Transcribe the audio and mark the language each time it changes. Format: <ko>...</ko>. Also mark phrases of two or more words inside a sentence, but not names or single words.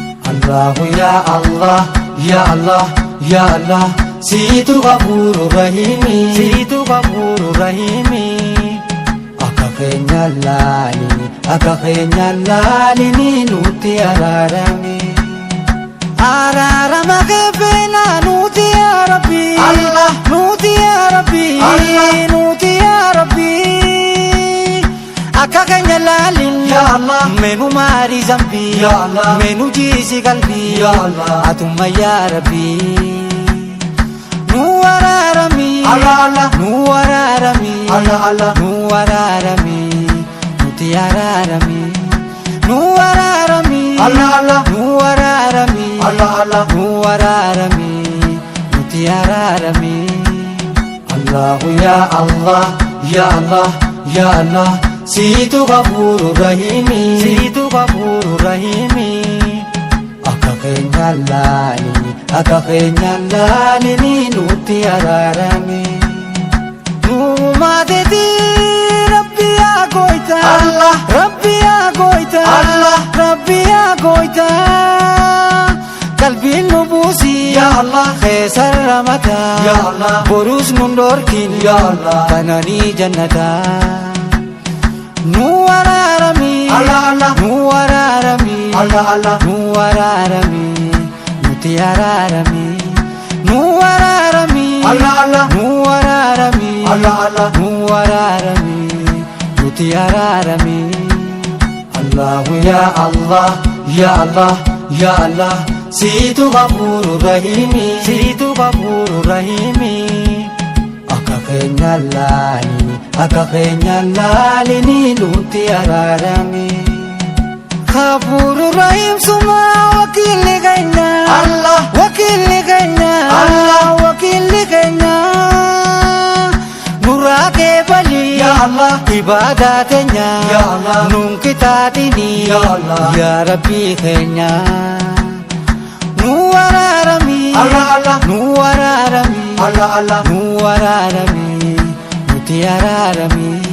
<ar>الله يا الله، يا الله، يا الله,</ar> <om>siitu</om> <ar>غفور رحيم.</ar> <om>Siitu</om> <ar>غفور رحيم.</ar> <om>Akka keenya laalini, akka keenya laalini nutti araarami. Araarama kee feena nuti</om> <ar>يا ربي.</ar> <om>Allah. Nuti</om> <ar>يا ربي.</ar> <om>Allah. Nuti</om> <ar>يا ربي.</ar> <om>Akka keenya laalin.</om> <ar>يا الله.</ar> <om>Menu maari zambi.</om> <ar>يا الله.</ar> <om>Menu jiisi qalbi.</om> <ar>يا الله.</ar> <om>Atumma</om> <ar>يا ربي.</ar> <om>Nu araarami.</om> <ar>الله، الله.</ar> <om>Nu araarami.</om> <ar>الله، الله.</ar> <om>Nu araarami. Nuti araarami. Nu araarami.</om> <ar>الله، الله.</ar> <om>Nu araarami.</om> <ar>الله، الله.</ar> <om>Nu araarami. Nuti araarami.</om> <ar>الله يا الله، يا الله، يا الله,</ar> <om>siitu</om> <ar>غفور رحيم.</ar> <om>Siitu</om> <ar>غفور رحيم.</ar> <om>Akka keenya laalini, akka keenya laalini nutti araarami. Nuumaateti Rabbi yaa gooyta. Allah. Rabbi yaa gooyta. Allah. Rabbi yaa gooyta. Qalbiin nu buusi.</om> <ar>يا الله.</ar> <om>Keessa ramata.</om> <ar>يا الله.</ar> <om>Borus nun dhorkin.</om> <ar>يا الله.</ar> <om>Kananii jannata. Nu araarami.</om> <ar>الله، الله.</ar> <om>Nu araarami.</om> <ar>الله، الله.</ar> <om>Nu araarami. Nuti araarami. Nu araarami.</om> <ar>الله، الله.</ar> <om>Nu araarami.</om> <ar>الله، الله.</ar> <om>Nu araarami. Nuti araarami.</om> <ar>الله يا الله، يا الله، يا الله,</ar> <om>siitu</om> <ar>غفور رحيم.</ar> <om>Siitu</om> <ar>غفور رحيم.</ar> <om>Akka keenya laalini, akka keenya laalini nutti araarami.</om> <ar>غفور رحيم</ar> <om>suma wakiilli keenya. Allah. Wakiilli keenya. Allah. Wakiilli keenya. Nurraa kee bali.</om> <ar>يا الله.</ar> <om>Ibaadaa teenya.</om> <ar>يا الله.</ar> <om>Nun kitaatini.</om> <ar>يا الله. يا ربي</ar> <om>keenya. Nu araarami.</om> <ar>الله، الله.</ar> <om>Nu araarami.</om> <ar>الله، الله.</ar> <om>Nu araarami. Nuti araarami.</om>